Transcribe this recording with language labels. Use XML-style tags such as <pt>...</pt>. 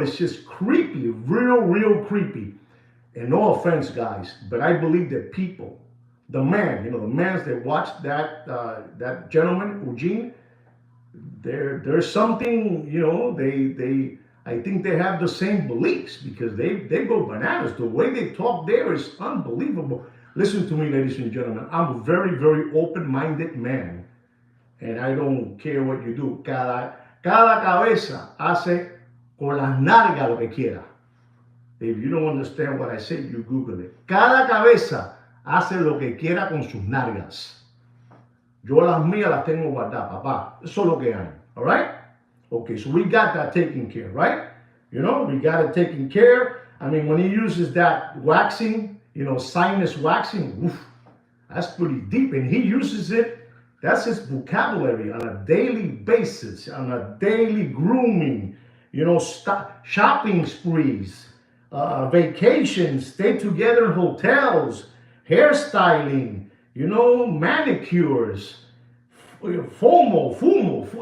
<en>It's just creepy, real creepy. And no offense, guys, but I believe that people, the man, you know, the mans that watched that gentleman, Eugene, there's something, you know, I think they have the same beliefs because they go bananas. The way they talk there is unbelievable. Listen to me, ladies and gentlemen. I'm a very open-minded man, and I don't care what you do.</en> <es>Cada cabeza hace con las nalgas lo que quiera.</es> <en>If you don't understand what I say, you Google it.</en> <es>Cada cabeza hace lo que quiera con sus nalgas. Yo las mías las tengo guardadas, papá. Eso es lo que hay.</es> <en>All right? Okay, so we got that taken care, right? You know, we got it taken care. I mean, when he uses that waxing, you know, sinus waxing, oof, that's pretty deep. And he uses it, that's his vocabulary on a daily basis, on a daily grooming, you know, shopping sprees, vacations, stay together in hotels, hairstyling, you know, manicures, fumo.</en>